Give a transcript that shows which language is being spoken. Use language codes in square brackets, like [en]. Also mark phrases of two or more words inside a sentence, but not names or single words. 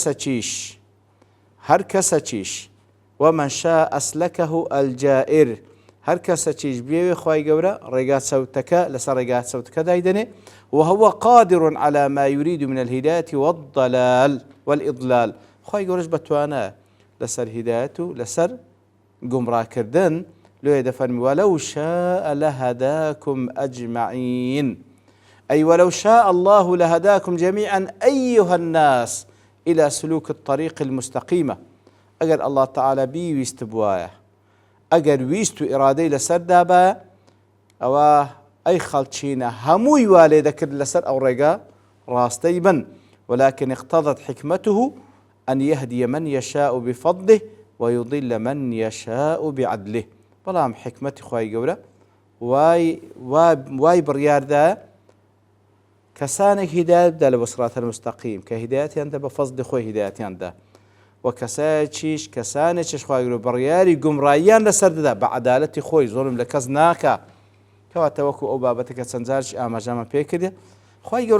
[ckb] کەسە چیش [ar] ومن شاء أسلكه الجائر [ckb] هەر کەسە چیش بێوێ خوای گەورە ڕێگا چەوتەکە لەسەر ڕێگا چەوتەکە دایدەنێ [ar] وهو قادر على ما يريد من الهداية والضلال والإضلال [ckb] خوای گەورەش بەتوانە لەسەر هیدایەت و لەسەر گومڕاکردن لێ دەفەرمی [ar] ولو شاء لهداكم أجمعين أي ولو شاء الله لهداكم جميعا أيها الناس إلى سلوك الطريق المستقيمة [ckb] ئەگەر [ar] الله تعالى [ckb] بیویست بوایە ئەگەر ویست و ئیرادەی لەسەر دابایە ئەوە ئەی خەڵچینە هەمووی وا لێ دەکرد لەسەر ئەو ڕێگا ڕاستەی بن [ar] ولكن اقتضت حكمته أن يهدي من يشاء بفضله ويضل من يشاء بعدله [ckb] بەڵام حکمەتی خوای گەورە وای بڕیاردا کەسانێک هیدایەت بدات لە بۆ سڕاتە المستەقیم کە هیدایەتیاندا بە فەزلی خۆی هیدایەتیاندا و کەسانێکیش خوای گەورە بڕیاری گومڕاییان لەسەر دەدا بە عەدالەتی خۆی زۆرم لە کەس ناکا کەواتە وەکو ئەو بابەتەکە چەند جارش ئاماژەمان پێ کردێ خوای گەورە